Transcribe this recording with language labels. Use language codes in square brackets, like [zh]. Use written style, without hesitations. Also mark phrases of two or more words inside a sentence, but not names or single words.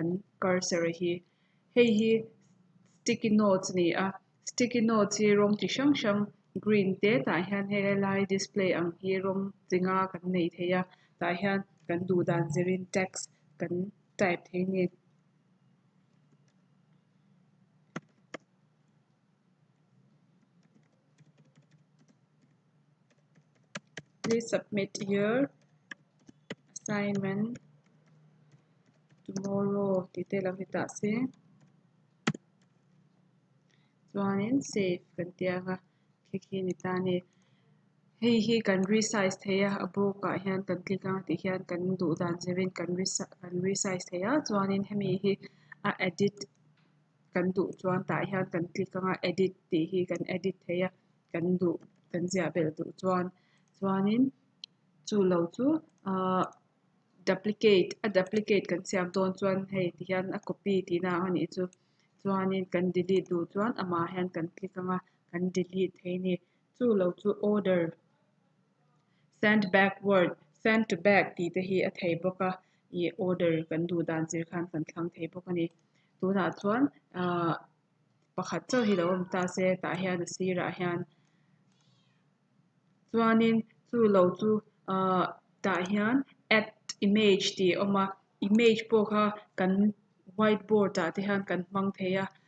[lus] cursor hi hei hi [en] sticky notes [lus] ni a [en] sticky notes [lus] hi rawng chi hrang hrang green te tah hian helai display ang hi rawng chinga kan nei theya tah hian kan du dan zerin text kan type thei ni [en] please submit your assignment tomorrow [lus] tite lam hita se chuanin save kan tianga kheki ni ta ni hei hi kan resize theya a bawkah hian kan click anga ti hian kan duh dan zerin kan resize theya chuanin hemi hi a edit kan duh chuan tah hian kan click anga edit ti hi kan edit theya kan duh kan zia bel duh chuanin chu lo chu duplicate kan siam dawn chuan hei ti hian a copy tina ani chu chuanin kan delete duh chuan ama hian kan click anga kan delete thei ni chu lo chu order [en] send backward send to back [lus] ti te hi a thei bawka i order kan du dan zir khan kan thlang thei bawk ani tunah chuan pakhat chauh hi lo awm ta se tah hian a sirah hian chuanin chu lo chu ta hian [en] add image [lus] ti oma image po kha kan whiteboard ta te han kan hmang theya